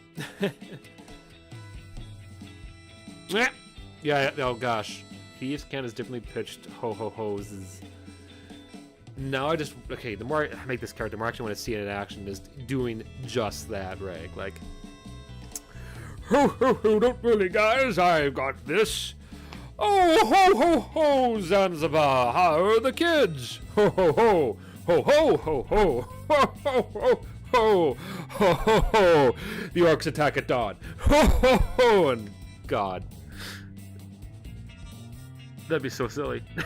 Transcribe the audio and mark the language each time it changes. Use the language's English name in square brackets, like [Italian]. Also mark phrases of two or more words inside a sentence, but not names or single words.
[English] Yeah, oh gosh. Thieves' Can is differently pitched ho-ho-hos. Now okay, the more I make this character, the more I actually want to see it in action is doing just that, right? Like, ho ho ho, don't worry guys, I've got this. Oh, ho ho ho, Zanzibar, how are the kids? Ho ho ho, ho ho ho ho, ho ho ho ho, ho ho ho, the orcs attack at dawn. Ho ho ho, and God. That'd be so silly.